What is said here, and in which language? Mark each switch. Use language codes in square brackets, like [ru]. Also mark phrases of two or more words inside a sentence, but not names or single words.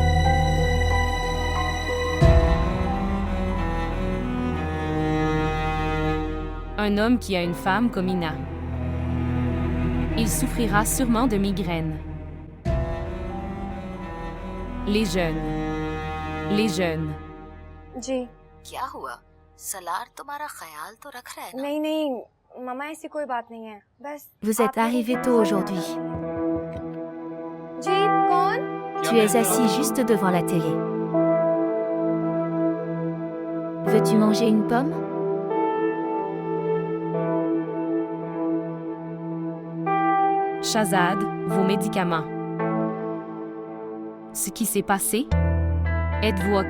[fr] Un homme qui a une femme comme Ina. Il souffrira sûrement de migraine. Les jeunes. Les jeunes. [hi] जी क्या हुआ? सलार तुम्हारा ख्याल तो रख रहा है ना? नहीं नहीं मामा ऐसी कोई बात नहीं है बस [fr] Vous êtes arrivé tôt aujourd'hui. [hi] जी कौन [fr] Tu es assis juste devant la télé. Veux-tu manger une pomme? Shahzad, vos médicaments. Ce qui s'est passé? Êtes-vous OK?